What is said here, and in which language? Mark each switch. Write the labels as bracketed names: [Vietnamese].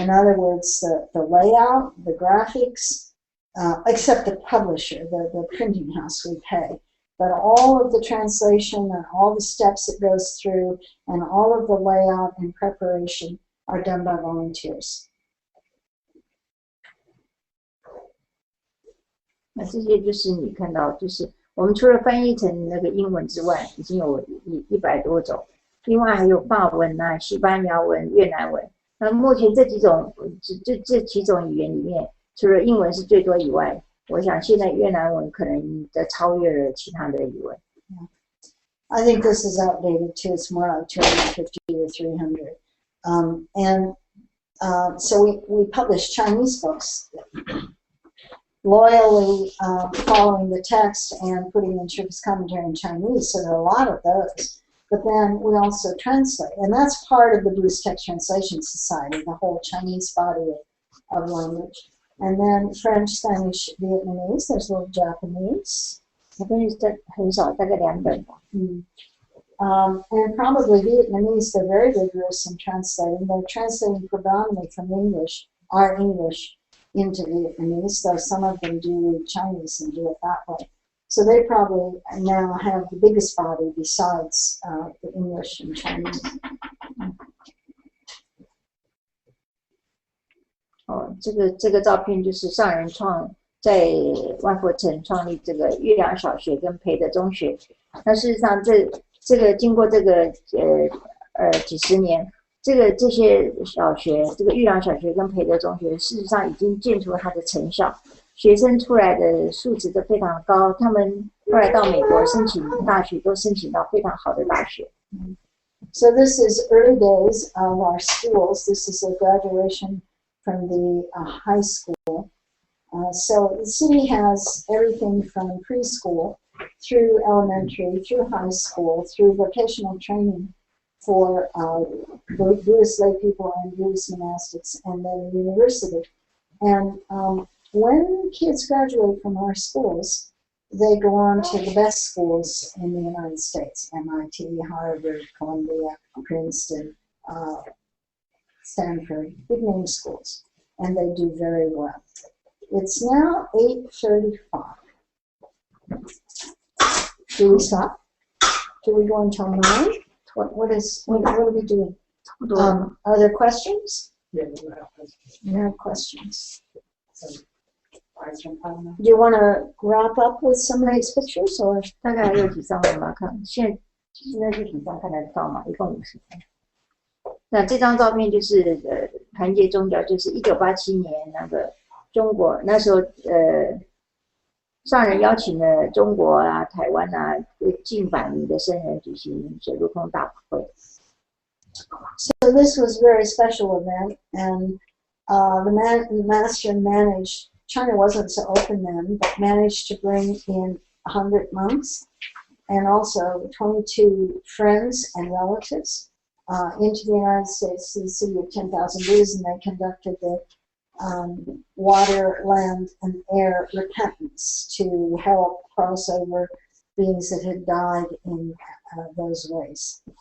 [English] In other words, the layout, the graphics, except the publisher, the printing house, we pay. But all of the translation and all the steps it goes through and all of the layout and preparation are done by volunteers. [Chinese] 那这些就是你看到，就是我们除了翻译成那个英文之外，已经有100多种，另外还有法文啊、西班牙文、越南文。那目前这几种语言里面，除了英文是最多以外，我想现在越南文可能的超越了其他的语文。 [English] I think this is outdated too. It's more like 250 or 300. So we publish Chinese books, loyally following the text and putting in Sherpa's commentary in Chinese. So there are a lot of those. But then we also translate, and that's part of the Buddhist Text Translation Society, the whole Chinese body of language. And then French, Spanish, Vietnamese. There's a little Japanese. [Chinese] 我跟你这很少，大概2本吧。 [English] And probably Vietnamese, they're very vigorous in translating. They're translating predominantly from English, our English, into Vietnamese, though some of them do Chinese and do it that way. So they probably now have the biggest body besides the English and Chinese. [Chinese] 这个照片就是上人在万佛城创立这个月亮小学跟培德中学。那事实上这个经过这个几十年，这些小学，这个月亮小学跟培德中学，事实上已经见出它的成效，学生出来的素质都非常高，他们后来到美国申请大学都申请到非常好的大学。 [English] So this is early days of our schools. This is a graduation from the high school. So the city has everything from preschool through elementary, through high school, through vocational training for Buddhist lay people and Buddhist monastics, and then university. And when kids graduate from our schools, they go on to the best schools in the United States, MIT, Harvard, Columbia, Princeton, Stanford, big name schools, and they do very well. It's now 8:35. Do we stop? Do we go until 9? What are we doing? Are there questions? Yeah, we have questions. You have questions. So, I can find them. Do you want to wrap up with some of these pictures, or? [Chinese] 大概还有几张我们要看，现在这几张看得到嘛？一共50张。那这张照片就是团结宗教，就是1987年那个中国那时候上人邀请了中国啊、台湾啊近百名的僧人举行水陆空大法会。 [English] So this was a very special event, and the master managed. China wasn't so open then, but managed to bring in 100 monks and also 22 friends and relatives into the United States to the city of 10,000 Buddhas, and they conducted the water, land, and air repentance to help cross over beings that had died in those ways.